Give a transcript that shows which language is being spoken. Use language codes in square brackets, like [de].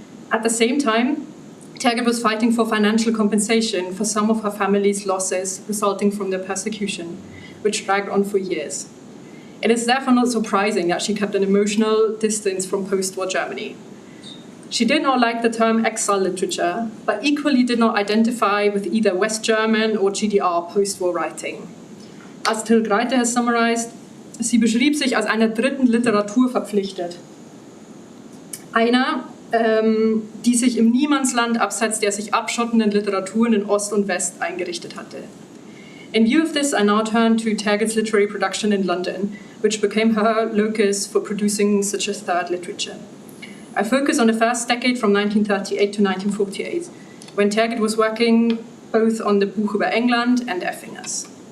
[en] At the same time, Tergit was fighting for financial compensation for some of her family's losses resulting from the persecution, which dragged on for years. It is therefore not surprising that she kept an emotional distance from post-war Germany. She did not like the term exile literature, but equally did not identify with either West German or GDR post-war writing. As Till Greite has summarized, [de] sie beschrieb sich als einer dritten Literatur verpflichtet. Einer, die sich im Niemandsland abseits der sich abschottenden Literaturen in Ost und West eingerichtet hatte. [en] In view of this, I now turn to Tergit's literary production in London, which became her locus for producing such a third literature. I focus on the first decade from 1938 to 1948, when Tergit was working both on the Buch über England and Effingers.